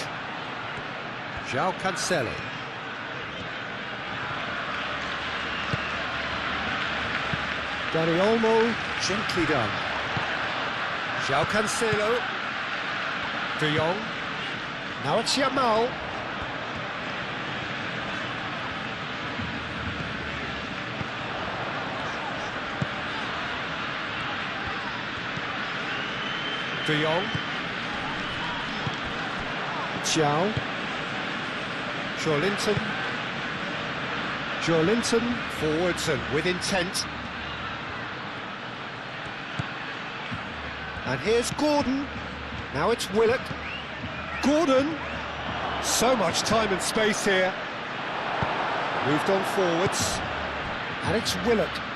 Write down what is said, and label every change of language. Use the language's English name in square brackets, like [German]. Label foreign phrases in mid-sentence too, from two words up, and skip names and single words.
[English] João Cancelo. Dani Olmo, gently done. João Cancelo. De Jong. Now it's Yamal. De Jong. João. Joelinton forwards and with intent. And here's Gordon. Now it's Willock. Gordon. So much time and space here. Moved on forwards. And it's Willock.